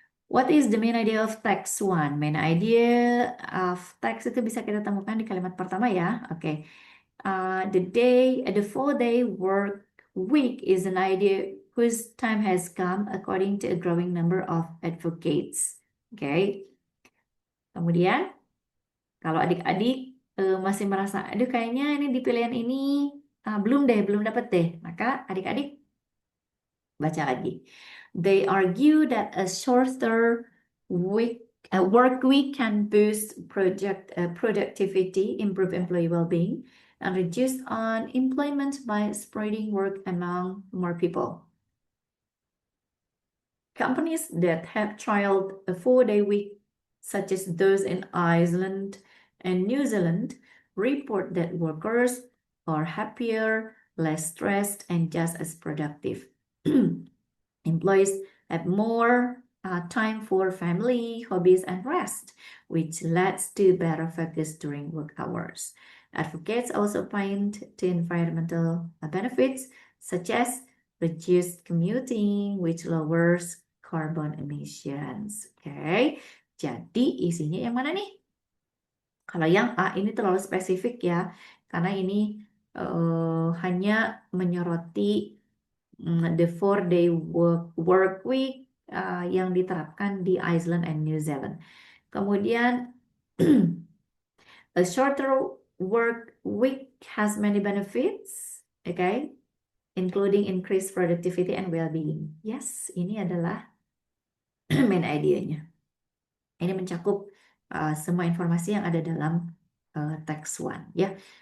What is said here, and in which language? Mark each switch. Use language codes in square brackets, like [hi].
[en] What is the main idea of text one? Main idea of text [id] itu bisa kita temukan di kalimat pertama ya. [en] Oke. The 4-day work week is an idea whose time has come according to a growing number of advocates. Oke. [id] Kemudian kalau adik-adik masih merasa, aduh kayaknya ini di pilihan ini belum dapat deh. Maka adik-adik baca lagi. [en] They argue that a shorter work week can boost productivity, improve employee well-being, and reduce unemployment by spreading work among more people. Companies that have trialed a 4-day week, such as those in Iceland and New Zealand, report that workers are happier, less stressed, and just as productive. Employees have more time for family, hobbies, and rest, which leads to better focus during work hours. Advocates also point to environmental benefits, such as reduced commuting, which lowers carbon emissions. [id] Oke, jadi isinya yang mana nih? Kalau yang A ini terlalu spesifik ya, karena ini hanya menyoroti [en] the 4-day work week [id] yang diterapkan di Iceland and New Zealand. Kemudian [en] a shorter work week has many benefits. Okay, including increased productivity and well-being. [id] Yes, ini adalah main idenya. Ini mencakup semua informasi yang ada dalam text one, ya.